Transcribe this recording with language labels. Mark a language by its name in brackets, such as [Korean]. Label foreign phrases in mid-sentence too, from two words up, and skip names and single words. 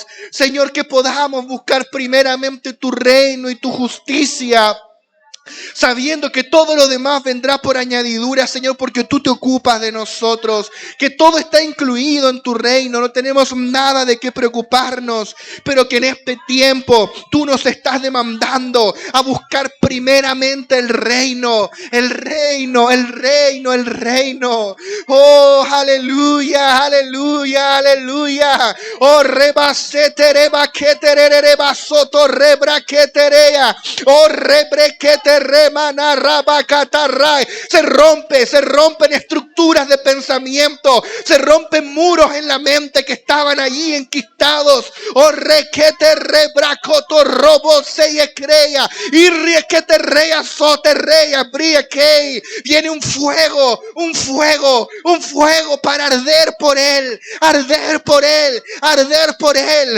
[Spanish] Señor, que podamos buscar primeramente tu reino y tu justicia, sabiendo que todo lo demás vendrá por añadidura, Señor, porque tú te ocupas de nosotros, que todo está incluido en tu reino, no tenemos nada de qué preocuparnos, pero que en este tiempo tú nos estás demandando a buscar primeramente el reino, el reino, el reino, el reino. Oh, aleluya, aleluya, aleluya. Oh, rebasete, rebaquete, rebasoto, rebraqueterea. Oh, rebrequete, remana, rabacatarray. Se rompen estructuras de pensamiento, se rompen muros en la mente que estaban allí enquistados. Oh, requete, rebracoto, robo, se crea. Y requete, rea, sote, rea, briaquei. Viene un fuego, un fuego, un fuego para arder por él, arder por él, arder por él.